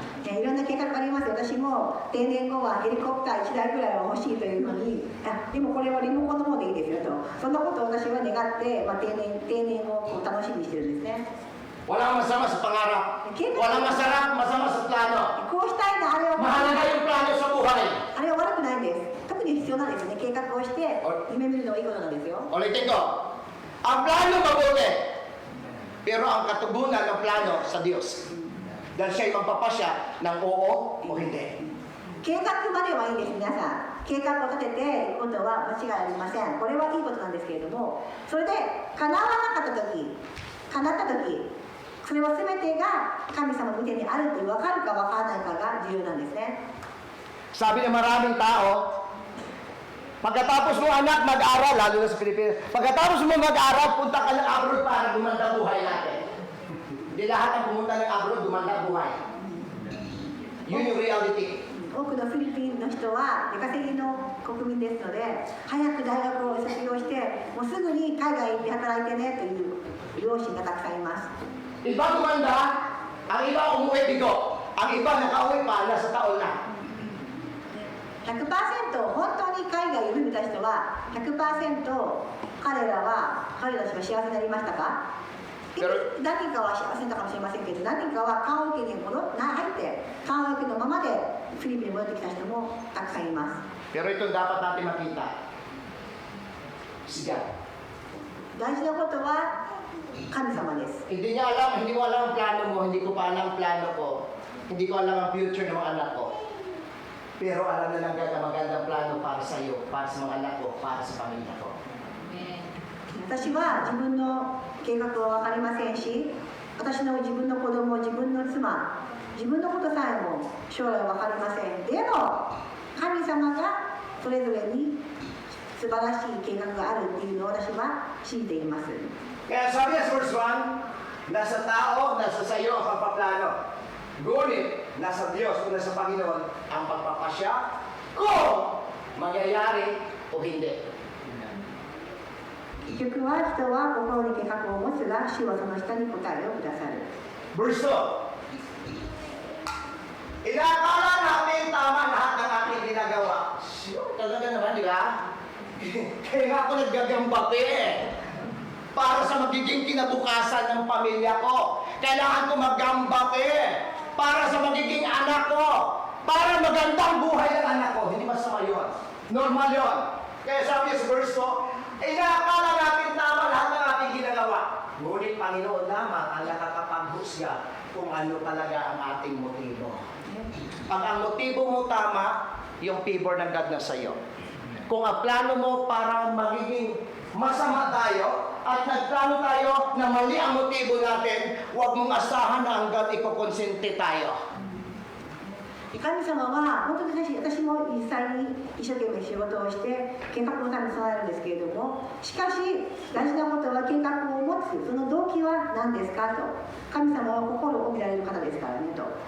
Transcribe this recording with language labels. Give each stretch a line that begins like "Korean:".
Japanese: いろんな計画があります。私も定年後はヘリコプター1台ぐらいは欲しいというふうに、でもこれはリモコンの方でいいですよと、そんなことを私は願って、定年をこう楽しみにしてるんですね。
Filipino: Walang masama sa pangarap. Walang masama sa plano.
Japanese: こうしたいな、あれは
Filipino: Mahalaga yung plano sa buhay.
Japanese: あれは悪くないんです。特に必要なんですね。計画をして夢見るのはいいことなんですよ。
Filipino: Ulitin ko, ang plano mabuti, pero ang katugunan ng plano sa Diyos. Dahil siya'y magpapasya ng oo o hindi.
Japanese: 計画まではいいです、皆さん。計画を立てていくことは間違いありません。これはいいことなんですけれども、それで叶わなかった時、叶った時、それは全てが神様の御手にあるって分かるか分からないかが重要なんですね。
Filipino: Sabi ng maraming tao, pagkatapos mo anak mag-aral, lalo na sa Pilipinas, pagkatapos mo mag-aral, punta ka ng abroad para gumanda buhay natin. Hindi lahat ang pumunta ng abroad, gumanda buhay. Yun yung reality.
Japanese: 多くのフィリピンの人は出稼ぎの国民ですので、早く大学を卒業してもうすぐに海外行って働いてねという両親がたくさんいます。
Filipino: Iba gumanda, ang iba umuwi bigo, ang iba nakauwi pa, nasa taon na.
Japanese: 100% 本当に海外を夢見た人は 100% 彼らたちは幸せになりましたか？何人かは幸せだったかもしれませんけど、何人かは棺桶に入って棺桶のままでフィリピンに戻ってきた人もたくさんいます。
Filipino: Pero ito dapat natin makita. Siya.
Japanese: 大事なことは神様です。
Filipino: Hindi niya alam, hindi ko alam ang plano mo, hindi ko pa alam ang plano ko, hindi ko alam ang future ng mga anak ko. Pero alam na lang na magandang plano para sa iyo, para sa mga anak ko, para sa pamilya ko.
Japanese: 私は自分の計画は分かりませんし、私の自分の子供、自分の妻、自分のことさえも将来は分かりません。でも神様がそれぞれに素晴らしい計画があるっていうのを私は信じています。
Filipino: Kaya sabi niya sa verse 1, nasa tao, nasa sa iyo ang pagpaplano. Ngunit, nasa Diyos o nasa Panginoon ang pagpapasya kung mangyayari o hindi.
Japanese: 結局は人は心に計画を持つが、主はその下に答えをくださる。
Filipino: Verse 2. Inakala natin tama lahat ng ating ginagawa. Sure, talaga naman, di ba? Kaya nga ako naggagambate para sa magiging kinabukasan ng pamilya ko. Kailangan ko maggambate para sa magiging anak ko. Para magandang buhay ng anak ko. Hindi masama yun. Normal yun. Kaya sabi niya sa verse 2, inakala natin tama lahat ng ating ginagawa. Ngunit Panginoon lamang ang nakakapaghusga kung ano talaga ang ating motibo. Pag ang motibo mo tama, yung favor ng God na sa'yo. Kung ang plano mo para magiging masama tayo at nagplano tayo na mali ang motibo natin, huwag mong asahan na hanggang ipokonsente tayo.
Japanese: 神様は本当に私も実際に一生懸命仕事をして計画のために備えるんですけれども、しかし大事なことは計画を持つその動機は何ですかと。神様は心を見られる方ですからねと。